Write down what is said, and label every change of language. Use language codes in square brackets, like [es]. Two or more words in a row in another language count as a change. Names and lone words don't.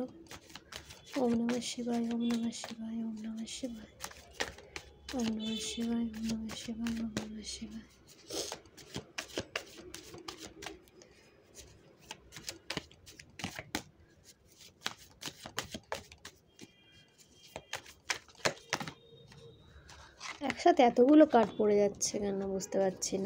[sa] ওম নমঃ শিবায়, ওম নমঃ শিবায়, ওম নমঃ শিবায়, ওম নমঃ শিবায়, ওম নমঃ শিবায়, ওম নমঃ শিবায়। [bn] একসাথে এতগুলো কার্ড পড়ে যাচ্ছে কেন বুঝতে পারছি না।